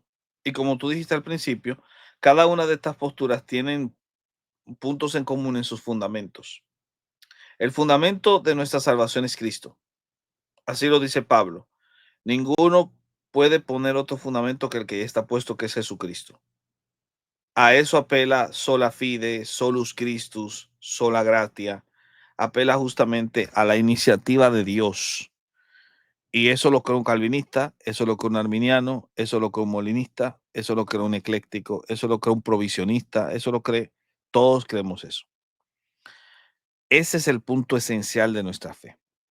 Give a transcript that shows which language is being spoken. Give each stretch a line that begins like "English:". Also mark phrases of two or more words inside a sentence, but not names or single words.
Spanish: Y como tú dijiste al principio, cada una de estas posturas tienen puntos en común en sus fundamentos. El fundamento de nuestra salvación es Cristo. Así lo dice Pablo. Ninguno puede poner otro fundamento que el que ya está puesto, que es Jesucristo. A eso apela
Latin: sola fide, solus Christus, sola gratia.
Spanish: Apela justamente a la iniciativa de Dios. Y eso lo cree un calvinista, eso lo cree un arminiano, eso lo cree un molinista, eso lo cree un ecléctico, eso lo cree un provisionista, eso lo cree, todos creemos eso. Ese es el punto esencial de nuestra fe.